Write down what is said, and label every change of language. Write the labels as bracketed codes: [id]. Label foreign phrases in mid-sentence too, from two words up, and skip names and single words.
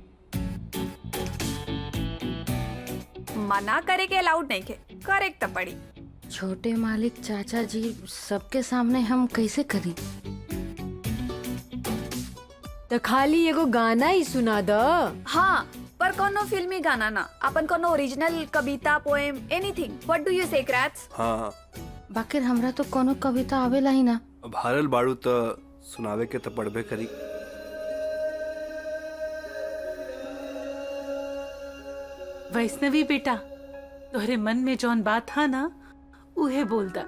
[bho] मना करे के अलाउड नहीं के, करेक्ट पड़ी। छोटे मालिक चाचा जी सबके सामने हम कैसे करी? तो खाली एगो गाना ही सुना द। हाँ, पर कोनो फिल्मी गाना ना, अपन कोनो ओरिजिनल कविता, [en] Poem, anything. What do you say क्रैट्स? [bho] हाँ, बाकिर हमरा तो कोनो कविता आवेला ही ना। अब हारल बाड़ू तो सुनावे के तो पढ़बे करी। वैष्णवी बेटा, तोहरे मन में जौन बात हा ना, उहे बोल दा।